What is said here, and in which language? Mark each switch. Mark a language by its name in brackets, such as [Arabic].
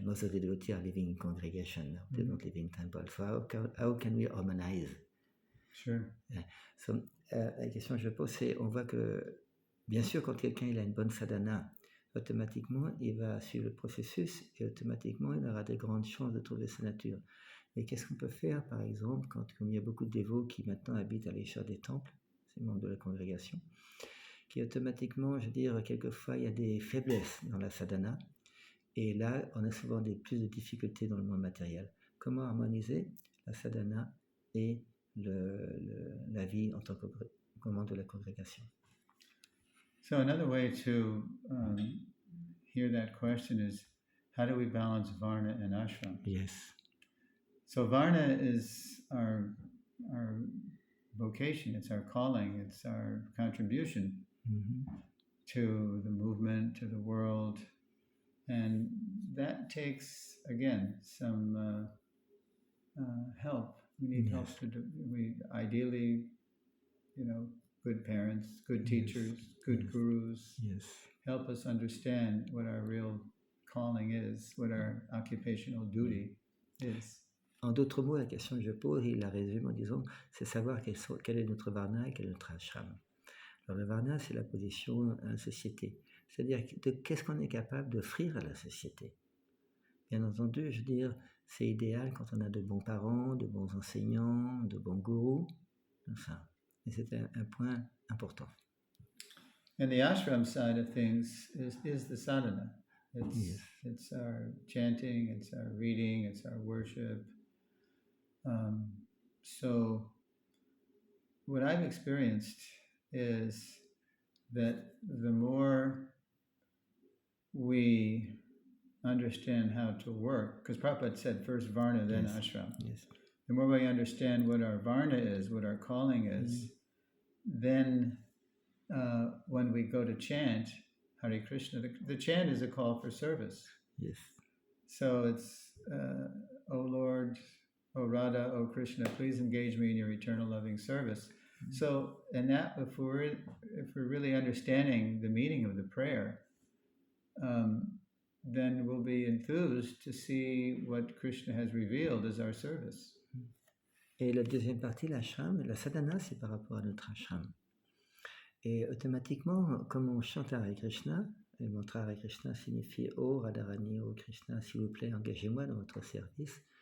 [English] Most of the devotees are living in congregation now. They don't live in temple. So how can we harmonize? Sure. [French] So, la question que je pose, c'est, on voit que, bien sûr, quand quelqu'un il a une bonne sadhana, automatiquement, il va suivre le processus et automatiquement, il aura de grandes chances de trouver sa nature. Mais qu'est-ce qu'on peut faire, par exemple, comme il y a beaucoup de dévots qui maintenant habitent à l'échelle des temples, c'est membres de la congrégation, qui automatiquement, je veux dire, quelquefois, il y a des faiblesses dans la sadhana, et là, on a souvent plus de difficultés dans le monde matériel. Comment harmoniser la sadhana et la vie en tant que membre de la congrégation? [English] So another way to hear that question is, how do we balance varna and ashram? Yes. So varna is our vocation, it's our calling, it's our contribution to the movement, to the world, and that takes, again, some help. We need help to do. We ideally, good parents, good teachers, good gurus, help us understand what our real calling is, what our occupational duty is. [French] En d'autres mots, la question que je pose, il la résume en disant, c'est savoir quel est notre varna et quel est notre ashram. Alors le varna, c'est la position à la société. C'est-à-dire qu'est-ce qu'on est capable d'offrir à la société. Bien entendu, je veux dire, c'est idéal quand on a de bons parents, de bons enseignants, de bons gourous, tout ça. Et c'est un point important. [English] And the ashram side of things is the sadhana. It's our chanting, it's our reading, it's our worship. So what I've experienced is that the more we understand how to work, because Prabhupada said first varna, then ashram. Yes. The more we understand what our varna is, what our calling is, then when we go to chant Hare Krishna, the chant is a call for service. Yes. So it's, O Lord, O Radha, O Krishna, please engage me in your eternal loving service. So, and that, if we're really understanding the meaning of the prayer, then we'll be enthused to see what Krishna has revealed as our service. [French] Et la deuxième partie, l'ashram, la sadhana, c'est par rapport à notre ashram. Et automatiquement, comme on chante Hare Krishna, et mantra Hare Krishna signifie Oh Radharani, oh Krishna, s'il vous plaît, engagez-moi dans votre service.